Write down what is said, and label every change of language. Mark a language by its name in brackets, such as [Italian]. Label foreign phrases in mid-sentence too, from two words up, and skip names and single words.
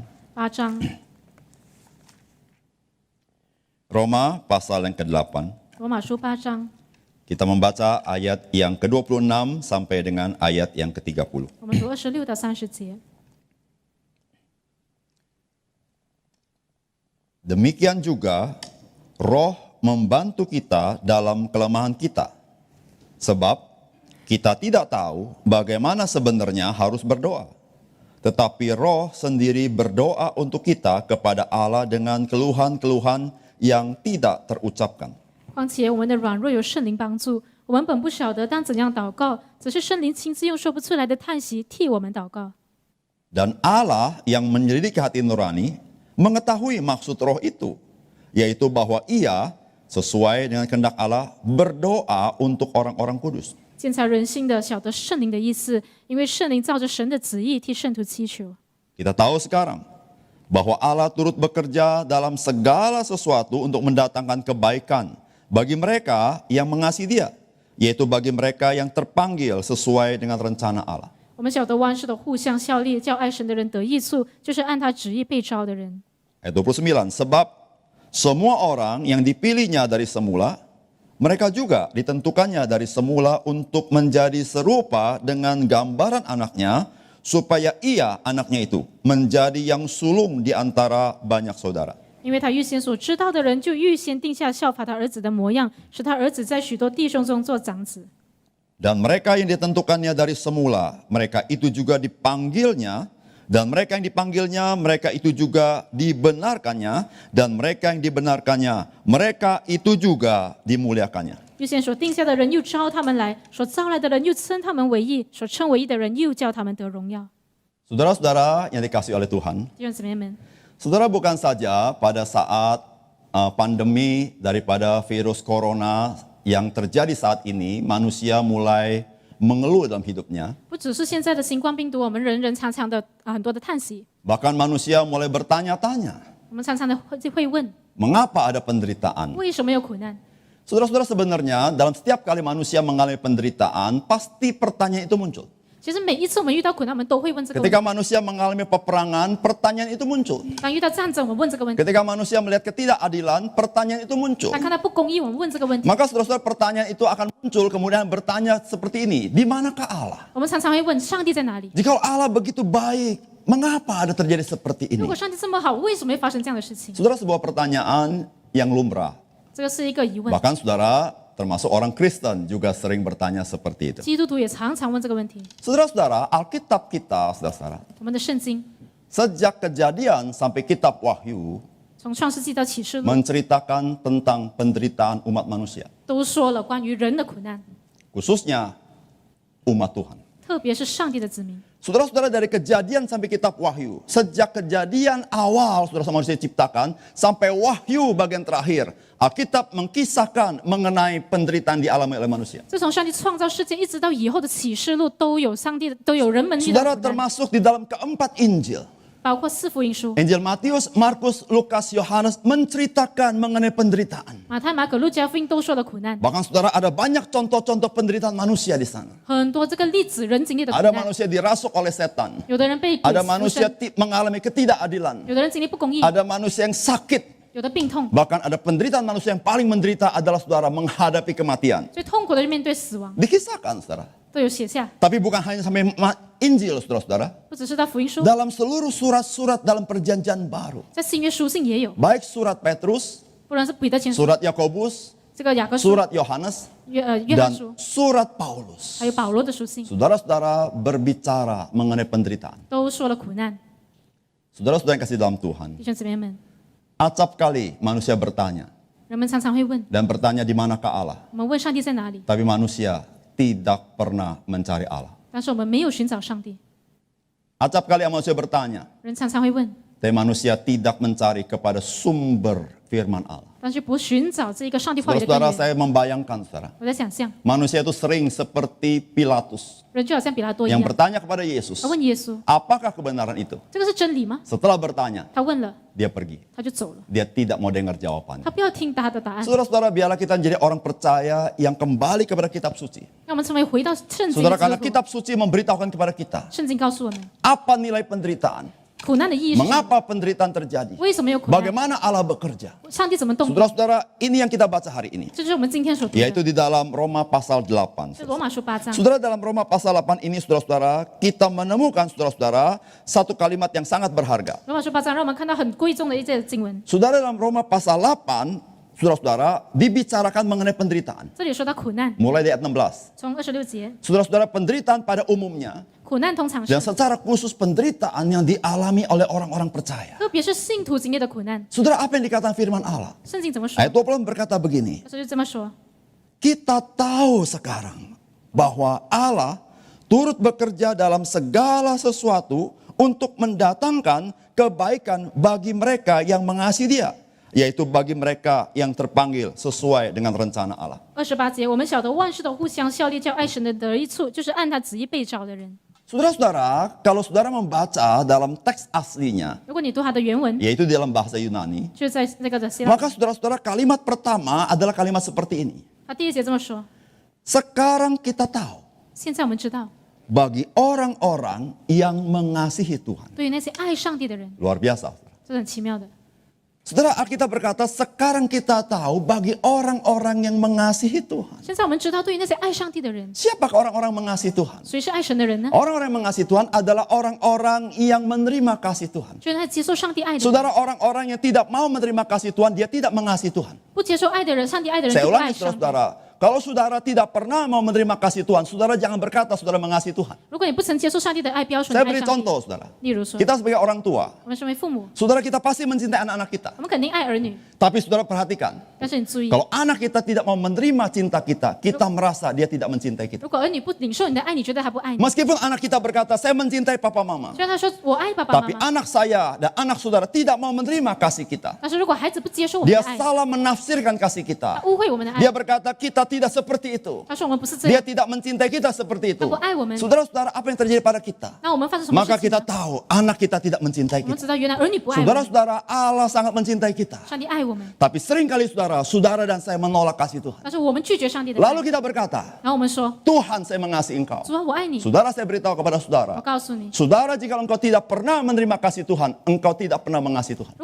[Chinese] 8 章， [Indonesian] Roma pasal yang ke-8. [Chinese] 罗马书8章， [Indonesian] Kita membaca ayat yang ke-26 sampai dengan ayat yang ke-30. [Chinese] 我们读26到30节。 [Indonesian] Demikian juga Roh membantu kita dalam kelemahan kita. Sebab kita tidak tahu bagaimana sebenarnya harus berdoa. Tetapi Roh sendiri berdoa untuk kita kepada Allah dengan keluhan-keluhan yang tidak terucapkan. [Chinese] 况且我们的软弱有圣灵帮助，我们本不晓得当怎样祷告，只是圣灵亲自用说不出来的叹息替我们祷告。 [Indonesian] Dan Allah yang menyelidiki hati nurani mengetahui maksud Roh itu, yaitu bahwa Ia sesuai dengan kehendak Allah berdoa untuk orang-orang kudus. [Chinese] 鉴察人心的，晓得圣灵的意思，因为圣灵照着神的旨意替圣徒祈求。 [Indonesian] Kita tahu sekarang bahwa Allah turut bekerja dalam segala sesuatu untuk mendatangkan kebaikan bagi mereka yang mengasihi Dia, yaitu bagi mereka yang terpanggil sesuai dengan rencana Allah. [Chinese] 我们晓得万事的互相效力，叫爱神的人得益处，就是按他旨意被招的人。 [Indonesian] Ayat 29, sebab semua orang yang dipilihnya dari semula, mereka juga ditentukannya dari semula untuk menjadi serupa dengan gambaran anaknya, supaya ia, anaknya itu, menjadi yang sulung di antara banyak saudara. [Chinese] 因为他预先所知道的人，就预先定下效法他儿子的模样，使他儿子在许多弟兄中做长子。 [Indonesian] Dan mereka yang ditentukannya dari semula, mereka itu juga dipanggilnya, dan mereka yang dipanggilnya, mereka itu juga dibenarkannya, dan mereka yang dibenarkannya, mereka itu juga dimuliakannya. [Chinese] 预先所定下的人又招他们来，所招来的人又称他们为义，所称为义的人又叫他们得荣耀。 [Indonesian] Saudara-saudara yang dikasihi oleh Tuhan, [Chinese] 弟兄姊妹们， [Indonesian] saudara, bukan saja pada saat pandemi daripada virus corona yang terjadi saat ini, manusia mulai mengeluh dalam hidupnya. [Chinese] 不只是现在的新冠病毒，我们人人常常的很多的叹息， [Indonesian] Bahkan manusia mulai bertanya-tanya, [Chinese] 我们常常的会问， [Indonesian] mengapa ada penderitaan? [Chinese] 为什么有苦难？ [Indonesian] Saudara-saudara, sebenarnya dalam setiap kali manusia mengalami penderitaan, pasti pertanyaan itu muncul. [Chinese] 其实每一次我们遇到苦难，我们都会问这个问题。 [Indonesian] Ketika manusia mengalami peperangan, pertanyaan itu muncul. [Chinese] 当遇到战争，我们问这个问题； [Indonesian] Ketika manusia melihat ketidakadilan, pertanyaan itu muncul. [Chinese] 当看到不公义，我们问这个问题。 [Indonesian] Maka saudara-saudara, pertanyaan itu akan muncul kemudian bertanya seperti ini, di manakah Allah? [Chinese] 我们常常会问上帝在哪里？ [Indonesian] Jikalau Allah begitu baik, mengapa ada terjadi seperti [Chinese] 如 [Indonesian] ini? [Chinese] 果上帝这么好，为什么会发生这样的事情？ [Indonesian] Saudara, sebuah pertanyaan yang lumrah. [Chinese] 这个是一个疑问。 [Indonesian] Bahkan saudara, termasuk orang Kristen juga sering bertanya seperti itu. [Chinese] 基督徒也常常问这个问题。 [Indonesian] Saudara-saudara, Alkitab kita, saudara-saudara, [Chinese] 我们的圣经 [Indonesian] sejak Kejadian sampai Kitab Wahyu [Chinese] 从创世纪到启示录 [Indonesian] menceritakan tentang penderitaan umat manusia, [Chinese] 都说了关于人的苦难， [Indonesian] khususnya umat Tuhan. [Chinese] 特别是上帝的子民。 [Indonesian] Saudara-saudara, dari Kejadian sampai Kitab Wahyu, sejak Kejadian awal saudara manusia diciptakan sampai Wahyu bagian terakhir, Alkitab mengkisahkan mengenai penderitaan dialami oleh manusia. [Chinese] 自从上帝创造世界一直到以后的启示录，都有上帝的，都有人们遇到 [Indonesian] Saudara, [Chinese] 苦难， [Indonesian] termasuk di dalam keempat Injil. [Chinese] 包括四福音书， [Indonesian] Injil Matius, Markus, Lukas, Yohanes menceritakan mengenai penderitaan. [Chinese] 马太、马可、路加福音都说了苦难， [Indonesian] Bahkan saudara, ada banyak contoh-contoh penderitaan manusia di sana. [Chinese] 很多这个例子人经历的苦 [Indonesian] Ada [Chinese] 难， [Indonesian] manusia dirasuk oleh setan. [Chinese] 有的人被鬼 [Indonesian] Ada [Chinese] 附 [Indonesian] manusia [Chinese] 身， [Indonesian] mengalami ketidakadilan. [Chinese] 有的人经历不公义， [Indonesian] Ada manusia yang sakit. [Chinese] 有的病痛， [Indonesian] Bahkan ada penderitaan manusia yang paling menderita adalah saudara menghadapi kematian. [Chinese] 最痛苦的是面对死亡， [Indonesian] Dikisahkan saudara. [Chinese] 都有写下， [Indonesian] Tapi bukan hanya sampai Injil saudara-saudara. [Chinese] 不只是到福音书， [Indonesian] Dalam seluruh surat-surat dalam perjanjian baru. [Chinese] 在新约书信也有， [Indonesian] Baik surat Petrus, [Chinese] 不论是彼得前书、 [Indonesian] surat Yakobus, [Chinese] 这个雅各书、 [Indonesian] surat Yohanes, [Chinese] 约翰 [Indonesian] dan [Chinese] 书， [Indonesian] surat Paulus. [Chinese] 还有保罗的书信， [Indonesian] Saudara-saudara berbicara mengenai penderitaan. [Chinese] 都说了苦难。 [Indonesian] Saudara-saudara yang kasih dalam Tuhan. [Chinese] 弟兄姊妹们， [Indonesian] Acap kali manusia bertanya. [Chinese] 人们常常会问， [Indonesian] Dan bertanya di manakah Allah. [Chinese] 我们问上帝在哪里， [Indonesian] Tapi manusia tidak pernah mencari Allah. [Chinese] 但是我们没有寻找上帝。 [Indonesian] Acap kali manusia bertanya. [Chinese] 人常常会问， [Indonesian] Tapi manusia tidak mencari kepada sumber firman Allah. [Chinese] 但是不寻找这一个上帝话语的根 [Indonesian] Saudara-saudara, [Chinese] 源。 [Indonesian] saya membayangkan saudara. [Chinese] 我在想象， [Indonesian] Manusia itu sering seperti Pilatus [Chinese] 人就好像比拉多一 [Indonesian] yang [Chinese] 样， [Indonesian] bertanya kepada Yesus. [Chinese] 他问耶稣， [Indonesian] Apakah kebenaran itu? [Chinese] 这个是真理吗？ [Indonesian] Setelah bertanya, [Chinese] 他问了， [Indonesian] dia pergi. [Chinese] 他就走了， [Indonesian] Dia tidak mau dengar jawabannya. [Chinese] 他不要听他的答案。 [Indonesian] Saudara-saudara, biarlah kita menjadi orang percaya yang kembali kepada kitab suci. [Chinese] 让我们成为回到圣经 [Indonesian] Saudara, [Chinese] 的 [Indonesian] karena [Chinese] 基督徒。 [Indonesian] kitab suci memberitahukan kepada kita [Chinese] 圣经告诉我们， [Indonesian] apa nilai penderitaan, [Chinese] 苦难的意义是什么？ [Indonesian] mengapa penderitaan terjadi, [Chinese] 为什么有苦难？ [Indonesian] bagaimana Allah bekerja. [Chinese] 上帝怎么动工？ [Indonesian] Saudara-saudara, ini yang kita baca hari ini, [Chinese] 这就是我们今天所读的， [Indonesian] yaitu di dalam Roma pasal 8. [Chinese] 是罗马书8章。 [Indonesian] Saudara, dalam Roma pasal 8 ini, saudara-saudara, kita menemukan, saudara-saudara, satu kalimat yang sangat berharga. [Chinese] 罗马书8章让我们看到很贵重的一节经文。 [Indonesian] Saudara, dalam Roma pasal 8, saudara-saudara, dibicarakan mengenai penderitaan. [Chinese] 这里说到苦难， [Indonesian] Mulai di ayat 16. [Chinese] 从26节， [Indonesian] Saudara-saudara, penderitaan pada umumnya, [Chinese] 苦难通常 [Indonesian] dan [Chinese] 是， [Indonesian] secara khusus penderitaan yang dialami oleh orang-orang percaya. [Chinese] 特别是信徒经历的苦难。 [Indonesian] Saudara, apa yang dikatakan firman Allah? [Chinese] 圣经怎么说？ [Indonesian] Ayat 20 berkata begini, [Chinese] 他说就这么说， [Indonesian] kita tahu sekarang bahwa Allah turut bekerja dalam segala sesuatu untuk mendatangkan kebaikan bagi mereka yang mengasihi Dia, yaitu bagi mereka yang terpanggil sesuai dengan rencana Allah. [Chinese] 28 节，我们晓得万事都互相效力，叫爱神的得益处，就是按他旨意被召的人。 [Indonesian] Saudara-saudara, kalau saudara membaca dalam teks aslinya, [Chinese] 如果你读他的原文， [Indonesian] yaitu di dalam bahasa Yunani, [Chinese] 就是在那个的希腊， [Indonesian] maka saudara-saudara kalimat pertama adalah kalimat seperti ini. [Chinese] 他第一节这么说： [Indonesian] Sekarang kita tahu [Chinese] 现在我们知道， [Indonesian] bagi orang-orang yang mengasihi Tuhan. [Chinese] 对于那些爱上帝的人， [Indonesian] Luar biasa. [Chinese] 这是很奇妙的。 [Indonesian] Saudara, Alkitab berkata, sekarang kita tahu bagi orang-orang yang mengasihi Tuhan. [Chinese] 现在我们知道，对于那些爱上帝的人， [Indonesian] Siapakah orang-orang mengasihi Tuhan? [Chinese] 谁是爱神的人呢？ [Indonesian] Orang-orang yang mengasihi Tuhan adalah orang-orang yang menerima kasih Tuhan. [Chinese] 就是那接受上帝爱的人， [Indonesian] Saudara, orang-orang yang tidak mau menerima kasih Tuhan, dia tidak mengasihi Tuhan. [Chinese] 不接受爱的人，上帝爱的人 [Indonesian] Saya [Chinese] 就不爱 [Indonesian] ulangi [Chinese] 上帝。 [Indonesian] saudara-saudara, kalau saudara tidak pernah mau menerima kasih Tuhan, saudara jangan berkata saudara mengasihi Tuhan. [Chinese] 如果你不曾接受上帝的爱，不要说你 [Indonesian] Saya [Chinese] 爱 [Indonesian] beri [Chinese] 上帝。 [Indonesian] contoh saudara. [Chinese] 例如说， [Indonesian] Kita sebagai orang tua, [Chinese] 我们身为父母， [Indonesian] saudara kita pasti mencintai anak-anak kita. [Chinese] 我们肯定爱儿女， [Indonesian] Tapi saudara perhatikan, [Chinese] 但是你注意， [Indonesian] kalau anak kita tidak mau menerima cinta kita, kita merasa dia tidak mencintai kita. [Chinese] 如果儿女不领受你的爱，你觉得他不爱你。 [Indonesian] Meskipun anak kita berkata, saya mencintai papa mama. [Chinese] 虽然他说我爱爸爸妈 [Indonesian] Tapi [Chinese] 妈， [Indonesian] anak saya dan anak saudara tidak mau menerima kasih kita. [Chinese] 但是如果孩子不接受我们 [Indonesian] Dia [Chinese] 的爱， [Indonesian] salah menafsirkan kasih [Chinese] 他 [Indonesian] kita. [Chinese] 误会我们的爱 [Indonesian] Dia，berkata, kita tidak seperti itu. [Chinese] 他说我们不是这 [Indonesian] Dia [Chinese] 样， [Indonesian] tidak mencintai kita seperti itu. [Chinese] 他不爱我们。 [Indonesian] Saudara-saudara, apa yang terjadi pada kita? [Chinese] 那我们发生什么 [Indonesian] Maka [Chinese] 事情 [Indonesian] kita [Chinese] 呢？ [Indonesian] tahu anak kita tidak mencintai [Chinese] 我们 [Indonesian] kita. [Chinese] 知道原来儿女不爱我们， [Indonesian] Saudara-saudara, Allah sangat mencintai kita. [Chinese] 上帝爱我们， [Indonesian] Tapi seringkali saudara dan saya menolak kasih Tuhan. [Chinese] 但是我们拒绝上帝的爱。 [Indonesian] Lalu kita berkata, [Chinese] 然后我们说 [Indonesian] Tuhan saya mengasihi engkau. [Chinese] 主啊，我爱你。 [Indonesian] Saudara, saya beritahu kepada [Chinese] 我 [Indonesian] saudara. [Chinese] 告诉你， [Indonesian] Saudara, jika engkau tidak pernah menerima kasih Tuhan, engkau tidak pernah mengasihi Tuhan.